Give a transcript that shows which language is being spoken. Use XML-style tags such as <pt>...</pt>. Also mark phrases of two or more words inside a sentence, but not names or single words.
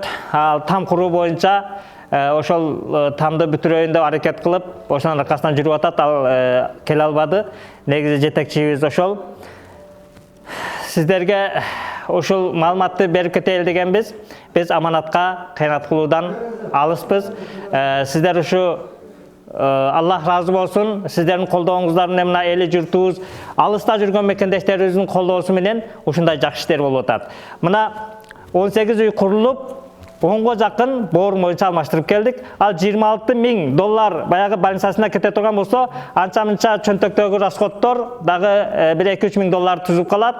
<ky>Ал там куруу боюнча ошол тамды бүтүрөйүн деп аракет кылып, ошонун аркасынан жүрүп атат. Ал келе албады. Негизи жетекчибиз ошол. Сиздерге ушул маалыматты берип кетели дегенбиз. Биз аманатка кыянат кылуудан алыспыз. Сиздер ушу Аллах разы болсын.</ky> <kk>Сіздердің қолдауыңыздар</kk> <ky>менен мына эле жұртубуз, алыста жүргөн мекендештерибиздин колдоосу менен ушундай жакшы иштер болуп атат. Мына 18 үй курулуп, 10га жакын боорун боюнча алмаштырып келдик. Ал 26.000 доллар баягы больницасына кете турган болсо, анча-мынча чөнтөктөгү расходтор дагы 1-2-3 миң доллар түзүп калат.</ky>